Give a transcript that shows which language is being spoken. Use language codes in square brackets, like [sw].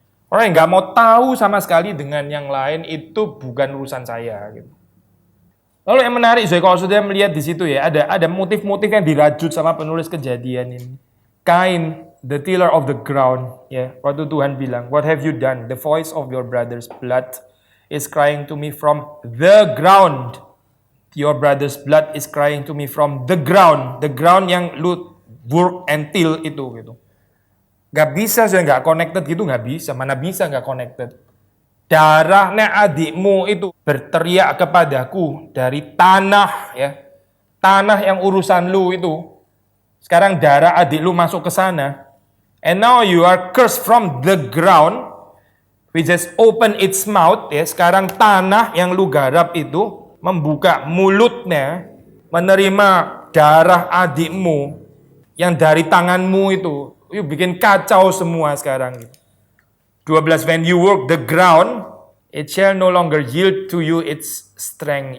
[id] Orang yang nggak mau tahu sama sekali dengan yang lain itu bukan urusan saya gitu. Lalu yang menarik, kalau sudah melihat di situ ya, ada motif-motif yang dirajut sama penulis Kejadian ini. [en] Kain, the tiller of the ground, ya. [id] Waktu Tuhan bilang, [en] "What have you done? The voice of your brother's blood is crying to me from the ground." Your brother's blood is crying to me from the ground. The ground [id] yang lu [en] work and till [id] itu gitu. Gak bisa saya nggak connected gitu, nggak bisa. Mana bisa nggak connected. Darahnya adikmu itu berteriak kepadaku dari tanah ya. Tanah yang urusan lu itu. Sekarang darah adik lu masuk ke sana. [en] And now you are cursed from the ground which has opened its mouth ya. [id] Sekarang tanah yang lu garap itu membuka mulutnya menerima darah adikmu yang dari tanganmu itu. Yuk bikin kacau semua sekarang. [en] 12, when you work the ground, it shall no longer yield to you its strength.